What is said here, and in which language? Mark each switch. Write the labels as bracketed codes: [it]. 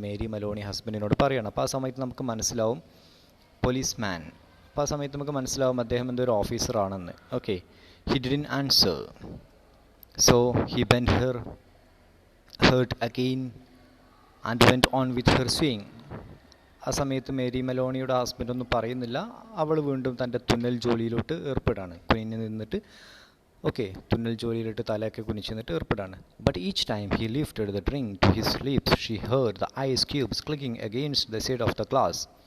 [ml] Mary Meloni ഹസ്ബൻഡിനോട് പറയണം. അപ്പോൾ ആ സമയത്ത് നമുക്ക് മനസ്സിലാവും പോലീസ്മാൻ. അപ്പോൾ ആ സമയത്ത് നമുക്ക് മനസ്സിലാവും അദ്ദേഹം എന്തൊരു ഓഫീസറാണെന്ന്. Okay, [en] He didn't answer. So he bent her head again and went on with her swing. [ml] ആ സമയത്ത് മേരി മെലോണിയുടെ ഹസ്ബൻഡ് ഒന്നും പറയുന്നില്ല. അവൾ വീണ്ടും തൻ്റെ തുന്നൽ ജോലിയിലോട്ട് ഏർപ്പെടാണ്. കുനിഞ്ഞ് നിന്നിട്ട് തുന്നൽ ജോലിയിലിട്ട് തലയൊക്കെ കുനിച്ച് നിന്നിട്ട് ഏർപ്പെടാണ്. [en] But each time he lifted the drink to his lips she heard the ice cubes clicking against the side of the glass.